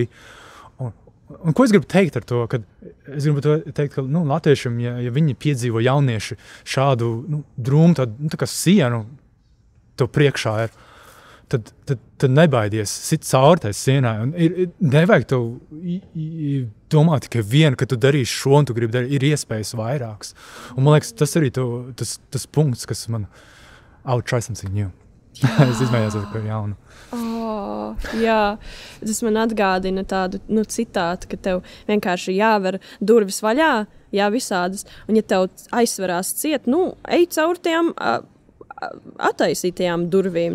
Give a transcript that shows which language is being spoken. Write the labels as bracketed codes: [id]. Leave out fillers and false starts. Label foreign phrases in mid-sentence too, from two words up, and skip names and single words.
[lv] Un ko es gribu teikt ar to? Es gribu teikt, ka latviešiem, ja viņi piedzīvo jaunieši šādu drūmu, tā kā sienu to priekšā ir, tad nebaidies sit cauri tai sienai. Un nevajag tev domāt tikai vienu, ka tu darīsi šo un tu gribi darīt, ir iespējas vairākas. Un man liekas, tas arī tas punkts, kas man [en] try something new. [lv] Es izmējos ar ko jaunu. Jā, tas man atgādina tādu citātu, ka tev vienkārši jāver durvis vaļā, visādas, un ja tev aizsverās ciet, ej caur tiem attaisītajām durvīm.